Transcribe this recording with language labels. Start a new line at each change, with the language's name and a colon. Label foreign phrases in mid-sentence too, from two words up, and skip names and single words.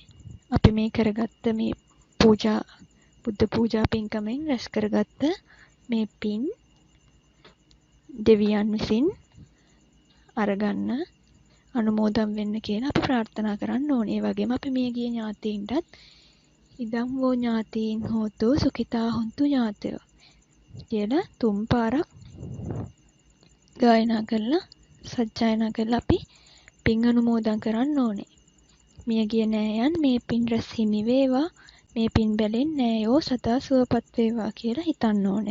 Sinhala: අපි මේ කරගත්ත මේ පූජා බුද්ධ පූජා පින්කමෙන් රැස් කරගත්ත මේ පින් දෙවියන් විසින් අරගන්න අනුමෝදන් වෙන්න කියලා අපි ප්‍රාර්ථනා කරන්න ඕනේ. ඒ වගේම අපි මේ ගිය ඥාතීන්ටත්
Pali: ඉදම් වූ ඥාතීන් හෝතු සුඛිතා හොන්තු ඥාතයෝ
Sinhala: කියලා තුන් පාරක් ගායනා කරලා සජ්ජායනා කරලා අපි පින් අනුමෝදන් කරන්න ඕනේ. මියගිය නෑයන් මේ පින් රැස් හිමි වේවා, මේ පින් බැලෙන් නෑයෝ සදා සුවපත් වේවා කියලා හිතන්න ඕනේ.